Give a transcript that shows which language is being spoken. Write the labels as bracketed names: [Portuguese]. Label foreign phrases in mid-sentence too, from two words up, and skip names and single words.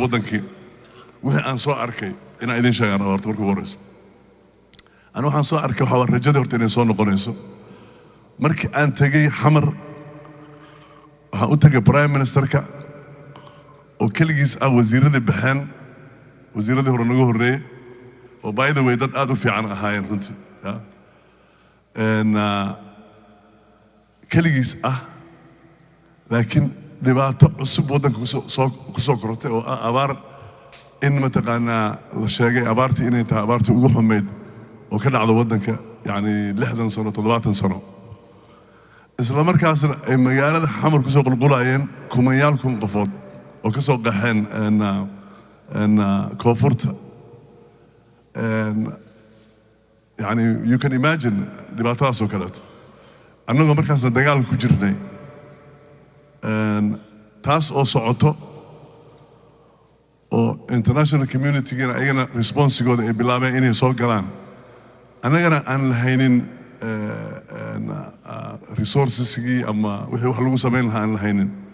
[Somali] wadankii wixii aan soo arkay inaan idin sheegaan horta markii ugu horeyso أنا waxaan soo arkay waxa rajada horta inay soo noqonayso markii aan tagay xamar waxaan u tagay prime ministerka oo kaligiis ah wasiiradii baxeen wasiiradii hore naga horeeyay oo [English] by the way [Somali] dad aad u fiican ahaayeen runtii kaligiis ah laakiin dhibaato cusub wadanka ku soo kortay oo abaar in mataqaanaa la sheegay abaartii inay tahay abaartii ugu xumeyd oo ka dhacdo wadanka yani 60 sano 70 sano isla markaasna ay magaalada xamar ku soo qulqulayeen kumanyaal kun qofood oo ka soo qaxeen koonfurta yani [English] you can imagine [Somali] dhibaatadaas oo kaleeto annagoo markaasna dagaal ku jirnay taas oo socoto oo [English] international community-gana [Somali] ayagana responsigooda ay bilaabeen inay soo galaan annagana aan lahaynin resourceskii ama wixii wax lagu samayn lahaa aan lahaynin